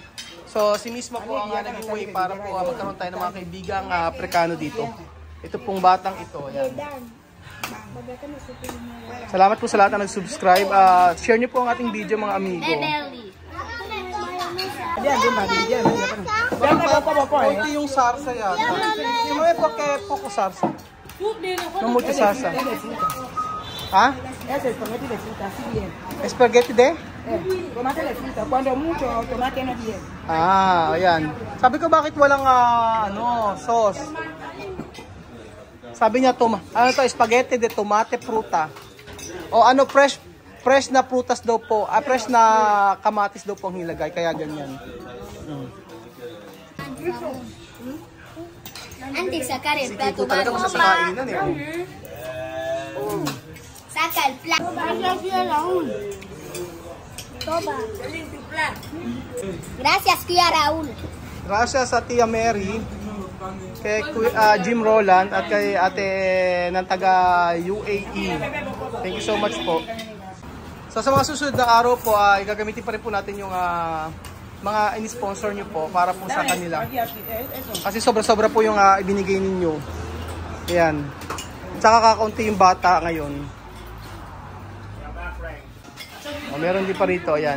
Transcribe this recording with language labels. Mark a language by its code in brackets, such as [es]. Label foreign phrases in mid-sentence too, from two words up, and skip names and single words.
[tl] So si misma po ang nag-giveaway para po magkaroon tayo ng mga kaibigang Afrikano dito. Ito pong batang ito, ayan. Salamat po sa lahat na nag-subscribe. Share niyo po ang ating video mga amigo. Ito yung sarsa yan. Yung may [es] poco sarsa. No mucho sarsa. [tl] Ha? Spaghetti de? Ayan. Sabi ko bakit walang sauce. Sabi niya, [es] spaghetti de tomate [tl] pruta. O fresh na prutas daw po. Fresh na kamatis daw po ang nilagay. Kaya ganyan. [es] Antes sacar el plato. [tl] Sige, talaga masasakainan eh. [es] Saca el plato. Gracias, [tl] Kuya Raul. Gracias sa Tia Mary, kay Jim Roland at kay ate ng taga UAE. [en] Thank you so much po. [tl] So sa mga susunod na araw po, gagamitin pa rin po natin yung mga in-sponsor nyo po para po sa kanila. Kasi sobra-sobra po yung ibinigay ninyo. Ayan. Tsaka kakaunti yung bata ngayon. Meron din pa rito, ayan.